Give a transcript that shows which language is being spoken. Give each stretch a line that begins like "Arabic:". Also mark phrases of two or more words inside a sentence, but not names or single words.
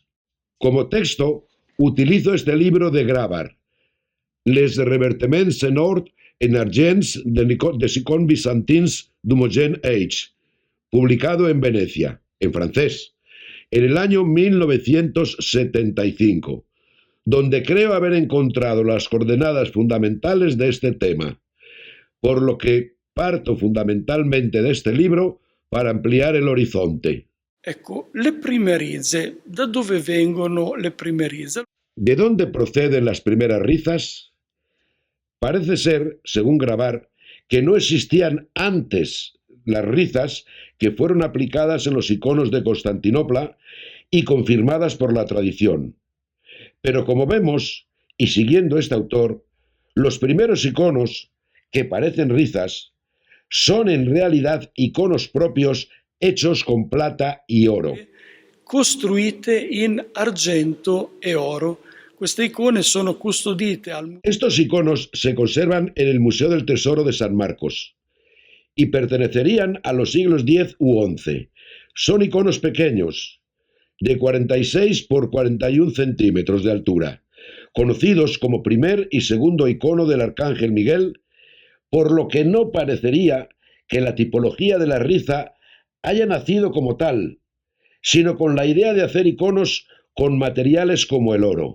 Spanish: Como texto, utilizo este libro de Grabar, Les revertements sonors en argents de Sicon Byzantins du Moyen Age, publicado en Venecia, en francés, en el año 1975, donde creo haber encontrado las coordenadas fundamentales de este tema, por lo que parto fundamentalmente de este libro para ampliar el horizonte.
Italian: Ecco, le prime rizze. Da dove vengono le prime rizze?
Spanish: ¿De dónde proceden las primeras rizas? Parece ser, según Grabar, que no existían antes las rizas que fueron aplicadas en los iconos de Constantinopla y confirmadas por la tradición. Pero como vemos, y siguiendo este autor, los primeros iconos, que parecen rizas, son en realidad iconos propios hechos con plata y oro.
Italian: Costruite in argento e oro. Queste icone sono custodite al...
Spanish: Estos iconos se conservan en el Museo del Tesoro de San Marcos y pertenecerían a los siglos X u XI. Son iconos pequeños, de 46 por 41 centímetros de altura, conocidos como primer y segundo icono del Arcángel Miguel, por lo que no parecería que la tipología de la riza haya nacido como tal, sino con la idea de hacer iconos con materiales como el oro.